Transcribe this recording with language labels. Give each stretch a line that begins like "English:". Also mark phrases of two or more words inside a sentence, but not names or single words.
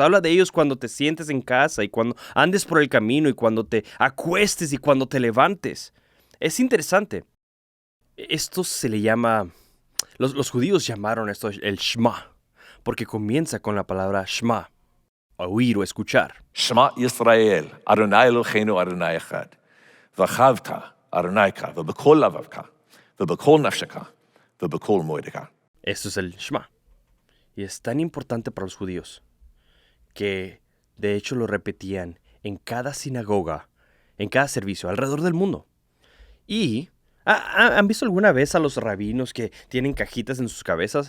Spanish: Habla de ellos cuando te sientes en casa y cuando andes por el camino y cuando te acuestes y cuando te levantes. Es interesante. Esto se le llama, los judíos llamaron esto el Shema, porque comienza con la palabra Shema, oír o escuchar.
Hebrew: שמע ישראל, אדוני אלוהינו אדוני אחד. ואהבת אדוניך, ובכל לבבך, ובכל נפשך, ובכל מאודך.
Spanish: Esto es el Shema. Y es tan importante para los judíos que de hecho lo repetían en cada sinagoga, en cada servicio, alrededor del mundo. Y ¿han visto alguna vez a los rabinos que tienen cajitas en sus cabezas?